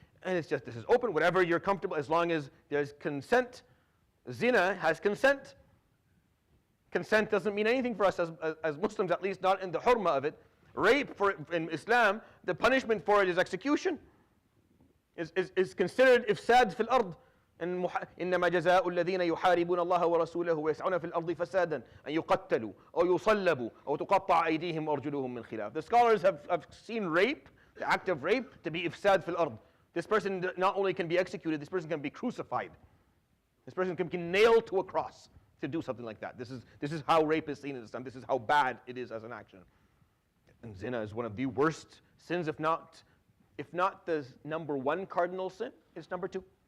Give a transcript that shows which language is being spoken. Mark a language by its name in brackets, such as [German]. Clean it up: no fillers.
[English] And it's just, this is open, whatever you're comfortable, as long as there's consent. Zina has consent. Consent doesn't mean anything for us as Muslims, at least not in the hurma of it. Rape in Islam, the punishment for it is execution. Is considered ifsad fil ard. [Arabic] إنما جزاء الذين يحاربون الله ورسوله ويسعون في الأرض فسادا أن يقتلوا أو يصلبوا أو تقطع أيديهم وأرجلهم من خلاف. [English] The scholars have seen rape, the act of rape, to be ifsad fil ard. This person not only can be executed, this person can be crucified. This person can be nailed to a cross to do something like that. This is how rape is seen in Islam. This is how bad it is as an action. And zina is one of the worst sins, if not the number one cardinal sin, it's number two.